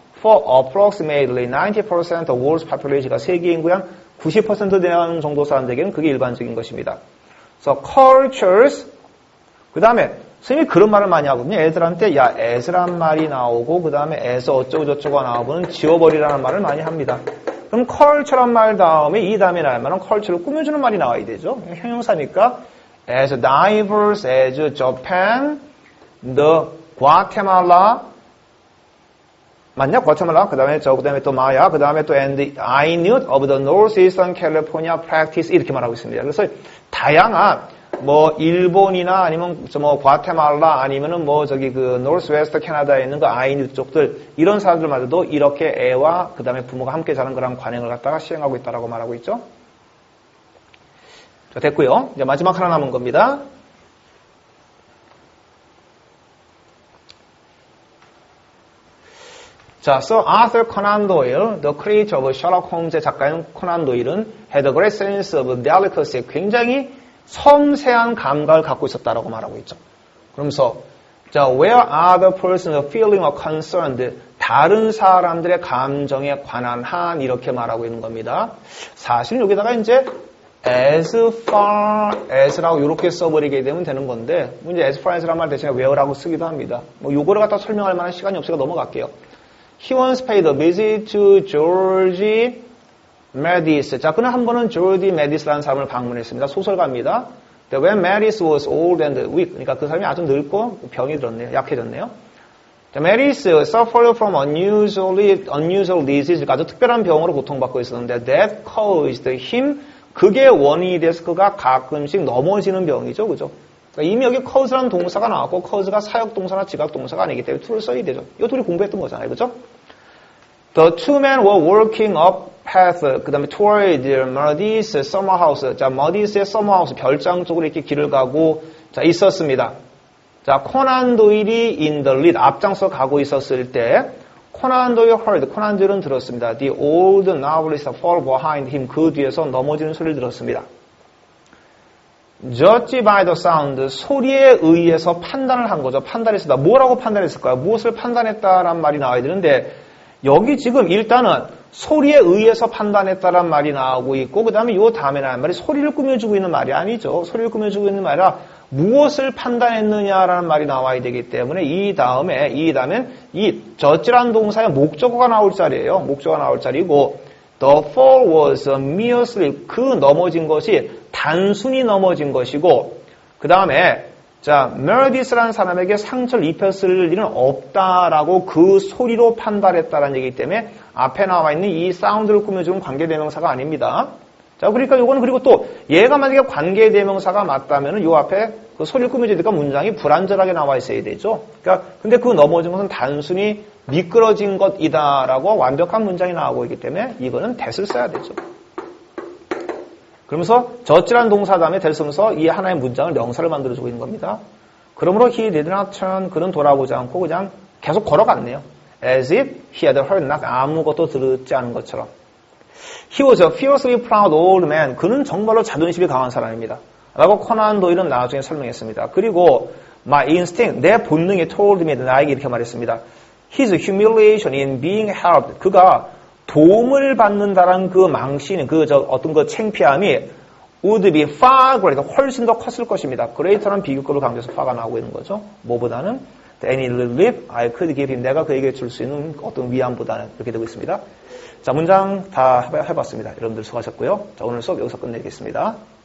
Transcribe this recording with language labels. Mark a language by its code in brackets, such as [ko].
[en] For approximately 90% of world's population [ko] 가 세계 인구의 한 90% 되는 정도 사람들에게는 그게 일반적인 것입니다. [en] So cultures [ko] 그 다음에 선생님이 그런 말을 많이 하거든요. 애들한테 야 as란 말이 나오고 그 다음에 as 어쩌고 저쩌고가 나오고는 지워버리라는 말을 많이 합니다. 그럼 culture란 말 다음에 이 다음에 나올 말은 culture를 꾸며주는 말이 나와야 되죠. 형용사니까 [en] as diverse as Japan, the Guatemala [ko] 맞냐? 과테말라, 그 다음에 또 마야, 그 다음에 또 [en] and I knew of the northeastern California practice [ko] 이렇게 말하고 있습니다. 그래서 다양한 뭐 일본이나 아니면 뭐 과테말라 아니면은 뭐 저기 그 노스웨스트 캐나다에 있는 그 아이뉴 쪽들 이런 사람들마저도 이렇게 애와 그 다음에 부모가 함께 자는 그런 관행을 갖다가 시행하고 있다라고 말하고 있죠. 자, 됐고요. 이제 마지막 하나 남은 겁니다. [en] 자, Sir Arthur Conan Doyle, the creator of Sherlock Holmes의 [ko] 작가인 코난 도일은 [en] had a great sense of delicacy, [ko] 굉장히 섬세한 감각을 갖고 있었다라고 말하고 있죠. 그러면서 자, [en] where other persons feeling or concerned, [ko] 다른 사람들의 감정에 관한 한 이렇게 말하고 있는 겁니다. 사실 여기다가 이제 as far as라고 이렇게 써버리게 되면 되는 건데, 이제 as far as라는 말 대신에 where라고 쓰기도 합니다. 뭐 요거를 갖다 설명할 만한 시간이 없으니까 넘어갈게요. [en] He once paid a visit to George Meredith. [ko] 자, 그는 한 번은 조지 메디스라는 사람을 방문했습니다. 소설가입니다. [en] When Meredith was old and weak. [ko] 그러니까 그 사람이 아주 늙고 병이 들었네요. 약해졌네요. [en] Meredith suffered from unusual disease. [ko] 아주 특별한 병으로 고통받고 있었는데 [en] that caused him. [ko] 그게 원인이 돼서 그가 가끔씩 넘어지는 병이죠. 그죠? 그러니까 이미 여기 cause라는 동사가 나왔고 cause가 사역동사나 지각동사가 아니기 때문에 to를 써야 되죠. 이거 둘이 공부했던 거잖아요. 그죠? [en] The two men were walking up path, [ko] 그 다음에 [en] toward Meredith's summer house. [ko] 자, Meredith의 summer house, 별장 쪽으로 이렇게 길을 가고, 자, 있었습니다. 자, 코난 도일이 [en] in the lead, [ko] 앞장서 가고 있었을 때, 코난 도일 heard, 코난 도일은 들었습니다. [en] The old novelist fall behind him, [ko] 그 뒤에서 넘어지는 소리를 들었습니다. [en] Judge by the sound, [ko] 소리에 의해서 판단을 한 거죠. 판단했습니다. 뭐라고 판단했을까요? 무엇을 판단했다라는 말이 나와야 되는데, 여기 지금 일단은 소리에 의해서 판단했다란 말이 나오고 있고 그 다음에 요 다음에 나온 말이 소리를 꾸며주고 있는 말이 아니죠. 소리를 꾸며주고 있는 말이 아니라 무엇을 판단했느냐라는 말이 나와야 되기 때문에 이 다음엔 이 저지란 동사의 목적어가 나올 자리예요. 목적어가 나올 자리고 [en] The fall was a mere slip. [ko] 그 넘어진 것이 단순히 넘어진 것이고 그 다음에 자, 메르디스라는 사람에게 상처를 입혔을 일은 없다라고 그 소리로 판단했다라는 얘기이기 때문에 앞에 나와 있는 이 사운드를 꾸며주는 관계대명사가 아닙니다. 자, 그러니까 요거는 그리고 또 얘가 만약에 관계대명사가 맞다면은 요 앞에 그 소리를 꾸며주니까 문장이 불완전하게 나와 있어야 되죠. 그러니까 근데 그 넘어진 것은 단순히 미끄러진 것이다라고 완벽한 문장이 나오고 있기 때문에 이거는 that을 써야 되죠. 그러면서 저지란 동사 다음에 that을 쓰면서 이 하나의 문장을 명사를 만들어주고 있는 겁니다. 그러므로 [en] he did not turn, [ko] 그는 돌아보지 않고 그냥 계속 걸어갔네요. [en] As if he had heard nothing, [ko] 아무것도 듣지 않은 것처럼. [en] He was a fiercely proud old man. [ko] 그는 정말로 자존심이 강한 사람입니다. 라고 코난 도일은 나중에 설명했습니다. 그리고 [en] my instinct, [ko] 내 본능이 [en] told me, [ko] 나에게 이렇게 말했습니다. [en] His humiliation in being helped. [ko] 그가 도움을 받는다는 그 망신, 어떤 그 창피함이 [en] would be far greater, [ko] 훨씬 더 컸을 것입니다. greater는 비교급을 강조해서 far가 나오고 있는 거죠. 뭐보다는 [en] any relief I could give him, [ko] 내가 그에게 줄 수 있는 어떤 위안보다는 이렇게 되고 있습니다. 자, 문장 다 해봤습니다. 여러분들 수고하셨고요. 자, 오늘 수업 여기서 끝내겠습니다.